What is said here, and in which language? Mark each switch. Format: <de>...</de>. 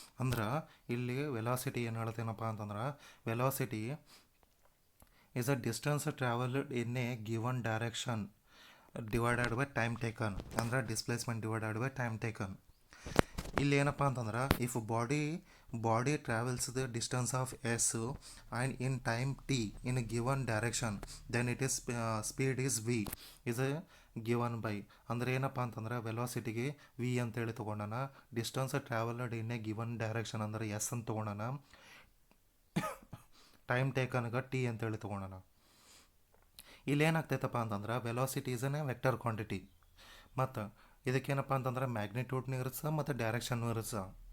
<kn>ಅಂದ್ರೆ ಇಲ್ಲಿ ವೆಲಾಸಿಟಿ ಏನು ಹೇಳ್ತೇನಪ್ಪ ಅಂತಂದ್ರೆ</kn> <en>Velocity is a distance travelled in a given direction divided by time taken.</en> <kn>ಅಂದ್ರೆ</kn> <en>Displacement divided by time taken.</en> <kn>ಇಲ್ಲಿ ಏನಪ್ಪ ಅಂತಂದ್ರೆ</kn> <en>If body body travels the distance of s and in time t in a given direction, then it is speed is v is a given by.</en> <kn>ಅಂದರೆ ಏನಪ್ಪ ಅಂತಂದ್ರೆ ವೆಲಾಸಿಟಿಗೆ V ಅಂತೇಳಿ ತೊಗೊಂಡಾನ,</kn> <en>distance travelled in a given direction</en> <kn>ಅಂದರೆ S ಅಂತ ತೊಗೊಂಡಾನ, time ಟೇಕನ್ಗೆ T ಅಂತೇಳಿ ತೊಗೊಂಡಾನ. ಇಲ್ಲಿ ಏನಾಗ್ತೈತಪ್ಪ ಅಂತಂದ್ರೆ</kn> <en>velocity is an vector quantity,</en> <kn>ಮತ್ತು ಇದಕ್ಕೇನಪ್ಪ ಅಂತಂದ್ರೆ ಮ್ಯಾಗ್ನಿಟ್ಯೂಡ್ನೂ ಇರುತ್ತೆ ಮತ್ತು ಡೈರೆಕ್ಷನ್ನು ಇರುತ್ತೆ.</kn>